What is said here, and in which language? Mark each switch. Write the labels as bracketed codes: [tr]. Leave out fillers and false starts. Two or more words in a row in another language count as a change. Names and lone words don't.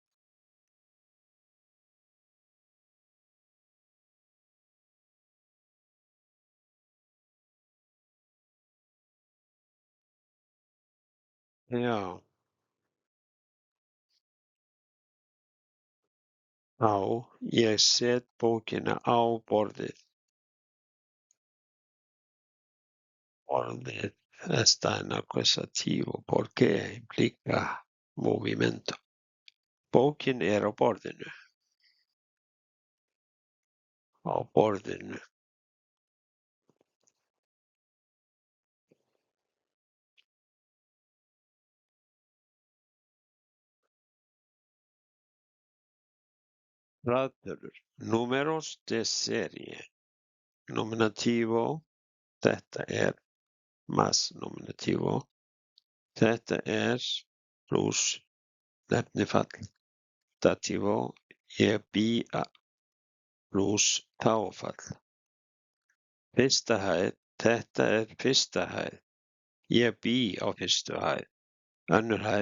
[is] Já. Ég set bókina á borðið. [es] Borðið está en acusativo porque implica movimiento. [is] Bókin er á borðinu. Á borðinu. Raðtölur. [es] Números de serie. Nominativo. [is] Þetta er [es] más nominativo. [is] Þetta er plus nefnifall. Dativo. Ég bý plus þágufall. Fyrsta hæð. Þetta er fyrsta hæð. Ég bý á fyrstu hæð. Önnur hæð.